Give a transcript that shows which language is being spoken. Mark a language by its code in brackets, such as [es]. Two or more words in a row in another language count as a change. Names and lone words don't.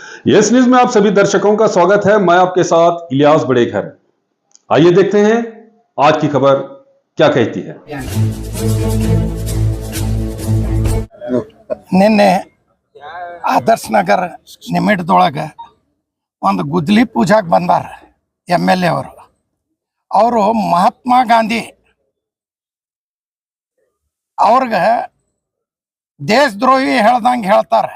[hi] यस न्यूज में आप सभी दर्शकों का स्वागत है। मैं आपके साथ इलियास बड़ेघर। आइए देखते हैं आज की खबर क्या कहती है। [kn] ನಿನ್ನೆ ಆದರ್ಶ ನಗರ ನಿಮಿಟದೊಳಗೆ ಒಂದು ಗುದ್ದಲಿ ಪೂಜಾಕ್ಕೆ ಬಂದಾರ MLA ಅವರು ಮಹಾತ್ಮ ಗಾಂಧಿ ಅವ್ರಿಗೆ ದೇಶದ್ರೋಹಿ ಹೇಳ್ದಂಗೆ ಹೇಳ್ತಾರೆ.